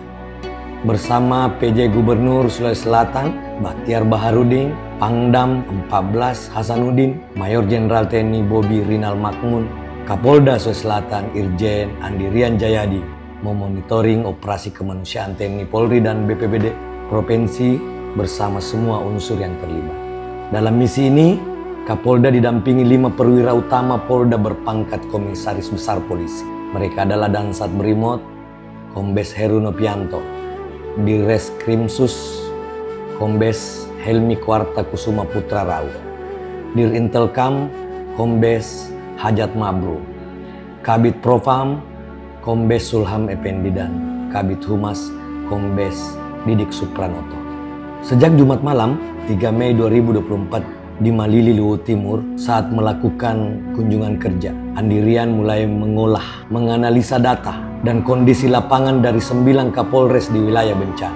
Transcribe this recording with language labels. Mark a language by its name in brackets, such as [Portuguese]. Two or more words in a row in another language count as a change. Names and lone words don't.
[Indonesian] Bersama PJ Gubernur Sulawesi Selatan, Bakhtiar Baharudin, Pangdam 14 Hasanuddin, Mayor Jenderal TNI Bobi Rinal Makmun, Kapolda Sulawesi Selatan Irjen Andi Rian Jayadi, memonitoring operasi kemanusiaan TNI Polri dan BPBD Provinsi bersama semua unsur yang terlibat. Dalam misi ini, Kapolda didampingi 5 perwira utama Polda berpangkat Komisaris Besar Polisi. Mereka adalah Dansat Brimot, Kombes Heru Nopianto, Direskrimsus Kombes Helmi Kwarta Kusuma Putra Rau, Dir Intelkam Kombes Hajat Mabru, Kabid Propam Kombes Sulham Effendi, dan Kabid Humas Kombes Didik Supranoto. Sejak Jumat malam 3 Mei 2024 di Malili, Luwu Timur, saat melakukan kunjungan kerja, Andi Rian mulai mengolah, menganalisa data dan kondisi lapangan dari 9 Kapolres di wilayah bencana.